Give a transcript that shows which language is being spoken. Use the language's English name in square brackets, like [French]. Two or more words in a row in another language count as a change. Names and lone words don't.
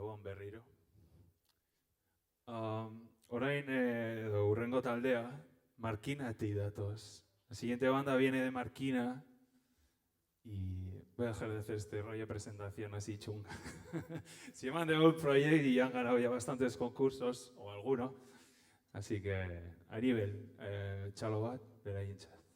[Basque] berriro. Orain edo urrengo taldea, Markinatik datoz. [Spanish] La siguiente banda viene de Markina y voy a dejar de hacer este rollo de presentación así chunga. Se llaman The Old Project y han ganado ya bastantes concursos, o alguno. Así que, [Basque] Aribel, txalo bat, beraientzat.